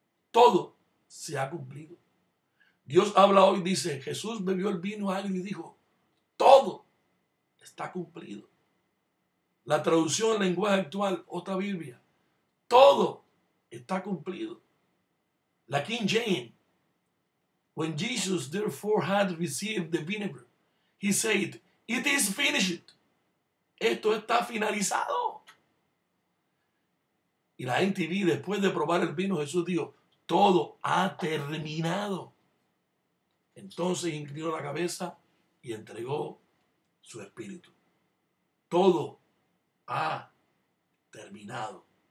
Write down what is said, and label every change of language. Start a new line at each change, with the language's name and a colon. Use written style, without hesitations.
Spanish: Todo se ha cumplido. Dios habla hoy, dice, Jesús bebió el vino agrio y dijo, todo está cumplido. La traducción en lenguaje actual, otra Biblia, todo está cumplido.
English: La King James, when Jesus therefore had received the vinegar, he said, it is finished.
Spanish: Esto está finalizado. Y la NTV, después de probar el vino, Jesús dijo, todo ha terminado. Entonces inclinó la cabeza y entregó su espíritu. Todo ha terminado.